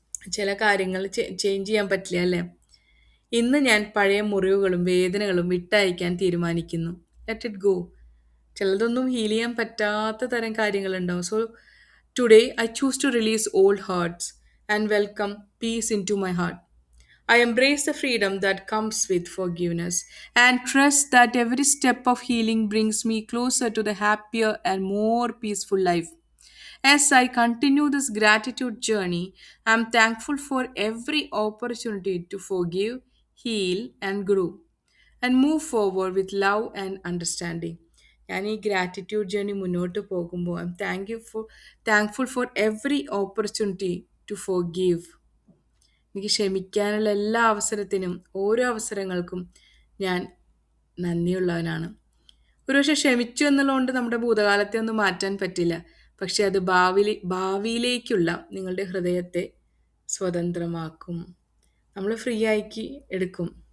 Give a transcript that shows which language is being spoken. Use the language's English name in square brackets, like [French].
[Malayalam] ചില കാര്യങ്ങൾ ചേഞ്ച് ചെയ്യാൻ പറ്റില്ല അല്ലേ. ഇന്ന് ഞാൻ പഴയ മുറിവുകളും വേദനകളും വിട്ടയക്കാൻ തീരുമാനിക്കുന്നു. [English] Let it go. [Malayalam] ചിലതൊന്നും ഹീൽ ചെയ്യാൻ പറ്റാത്ത തരം കാര്യങ്ങളുണ്ടാവും. [English] So today I choose to release old hurts and welcome peace into my heart. I embrace the freedom that comes with forgiveness and trust that every step of healing brings me closer to the happier and more peaceful life. As I continue this gratitude journey, I'm thankful for every opportunity to forgive, heal, and grow, and move forward with love and understanding. [Malayalam] ഞാൻ ഈ gratitude journey മുന്നോട്ട് പോകുമ്പോൾ [English] I am thankful for every opportunity to forgive. [Malayalam] എനിക്ക് ക്ഷമിക്കാനുള്ള എല്ലാ അവസരത്തിനും ഓരോ അവസരങ്ങൾക്കും ഞാൻ നന്ദിയുള്ളവനാണ്. ഒരുപക്ഷെ ക്ഷമിച്ചു എന്നുള്ളതുകൊണ്ട് നമ്മുടെ ഭൂതകാലത്തെ ഒന്നും മാറ്റാൻ പറ്റില്ല, പക്ഷെ അത് ഭാവിയിലേക്കുള്ള നിങ്ങളുടെ ഹൃദയത്തെ സ്വതന്ത്രമാക്കും, നമ്മൾ ഫ്രീ ആക്കി എടുക്കും.